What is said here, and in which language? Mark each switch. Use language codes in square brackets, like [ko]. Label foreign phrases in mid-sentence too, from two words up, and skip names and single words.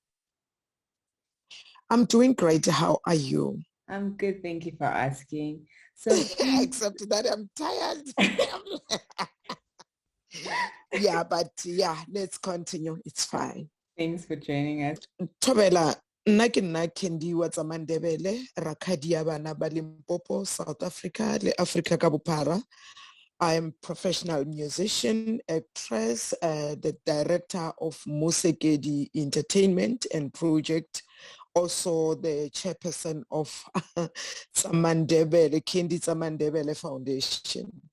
[en] I'm doing great. How are you? I'm good. Thank you for asking. So, except that I'm tired. Let's continue. It's fine. Thanks for joining us. [nso] Thobela, nna ke nna Kendi wa Tsamandebele, rakgadi ya bana ba Limpopo, South Africa, le Africa ka bophara. [en] I am a professional musician, actress, the director of Museki Entertainment and Project, also the chairperson of Tsamandebele, Kendi Tsamandebele Foundation.